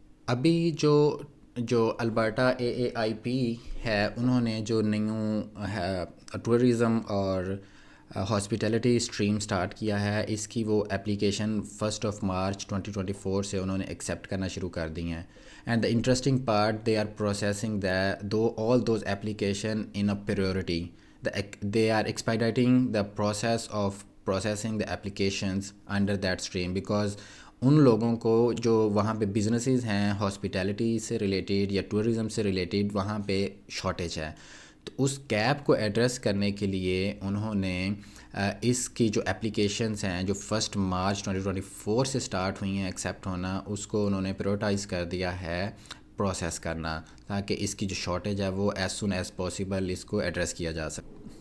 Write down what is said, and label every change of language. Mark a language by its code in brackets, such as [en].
[ur] ابھی جو Alberta AAIP ہے انہوں نے جو نیو ٹورزم اور ہاسپٹیلٹی اسٹریم سٹارٹ کیا ہے اس کی وہ اپلیکیشن 1 مارچ 2024 سے انہوں نے ایکسیپٹ کرنا شروع کر دی ہیں. [en] And the interesting part they are processing all those application in a priority. They are expediting the process of processing the applications under that stream because [ur] ان لوگوں کو جو وہاں پہ بزنسز ہیں ہاسپٹیلٹی سے ریلیٹڈ یا ٹورزم سے ریلیٹڈ وہاں پہ شارٹیج ہے. تو اس گیپ کو ایڈریس کرنے کے لیے انہوں نے اس کی جو اپلیکیشنز ہیں جو 1 مارچ 2024 سے سٹارٹ ہوئی ہیں ایکسیپٹ ہونا، اس کو انہوں نے پریورٹائز کر دیا ہے پروسیس کرنا، تاکہ اس کی جو شارٹیج ہے وہ [en] as soon as possible [ur] اس کو ایڈریس کیا جا سکے.